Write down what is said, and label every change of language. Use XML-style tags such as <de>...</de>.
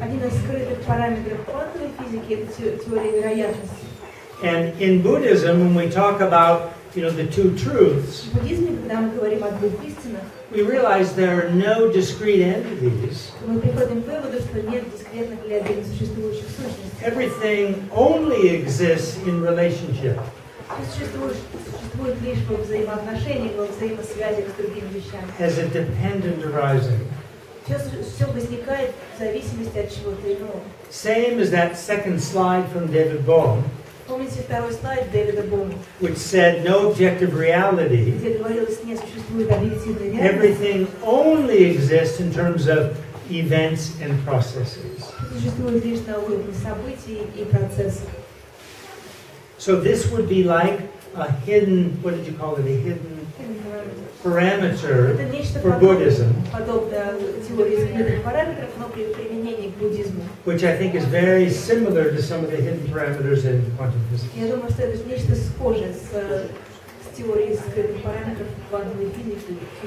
<ru>Один из скрытых параметров квантовой физики – это теория вероятности.</ru> <en>And in Buddhism, when we talk about, the two truths,</en> <ru>В буддизме, когда мы говорим о двух истинах,</ru> <en>we realize there are no discrete entities.</en> <ru>мы приходим к выводу, что нет дискретных или отдельно существующих сущностей.</ru> <en>Everything only exists in relationship.</en> <ru>Существует лишь во взаимоотношениях, во взаимосвязях с другими вещами.</ru> <en>As a dependent arising.</en> <ru>Все возникает в зависимости от чего-то иного.</ru> <en>Same as that second slide from David Bohm,</en> <ru>Помните второй слайд Дэвида Бома,</ru> <en>which said no objective reality.</en> <ru>где говорилось, не существует объективной реальности.</ru> <en>Everything only exists in terms of events and processes.</en> <ru>Существует лишь на уровне событий и процессов.</ru> <en>So this would be like a hidden, what did you call it, a hidden parameter for Buddhism,</en> <ru>подобно теории скрытых параметров, но при применении к буддизму.</ru> <en>which I think is very similar to some of the hidden parameters in quantum physics.</en> <ru>Я думаю, что это нечто схожее с теорией скрытых параметров квантовой физики.</ru>